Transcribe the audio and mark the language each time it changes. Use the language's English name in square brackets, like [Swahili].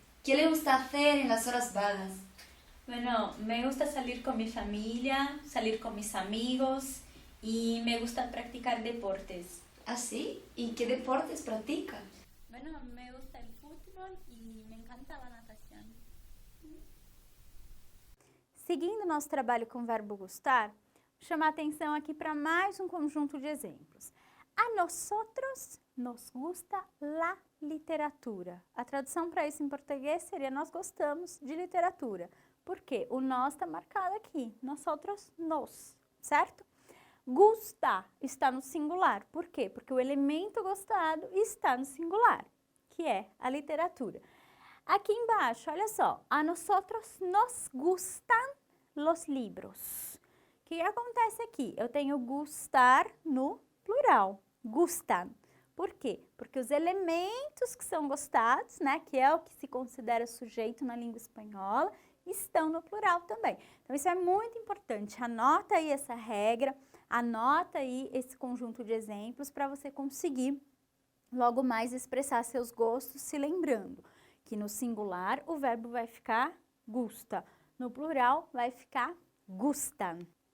[Spanish] ¿Qué le gusta hacer en las horas vagas? Bueno, me gusta salir con mi familia, salir con mis amigos y me gusta practicar deportes. ¿Ah, sí? ¿Y qué deportes practica? Bueno, me gusta el fútbol y me encanta la natación. [Portuguese] Seguindo nosso trabalho com o verbo gustar, vou chamar a atenção aqui para mais um conjunto de exemplos. [Spanish] A nosotros nos gusta la literatura. [Portuguese] A tradução para isso em português seria nós gostamos de literatura. Por quê? O nós está marcado aqui. Nosotros, nos, certo? Gusta está no singular. Por quê? Porque o elemento gostado está no singular, que é a literatura. Aqui embaixo, olha só. [Spanish] A nosotros nos gustan los libros. [Portuguese] O que acontece aqui? Eu tenho gustar no plural. Gustan. Por quê? Porque os elementos que são gostados, né, que é o que se considera sujeito na língua espanhola, estão no plural também. Então, isso é muito importante. Anota aí essa regra, anota aí esse conjunto de exemplos para você conseguir logo mais expressar seus gostos, se lembrando que no singular o verbo vai ficar gusta, no plural vai ficar gustan.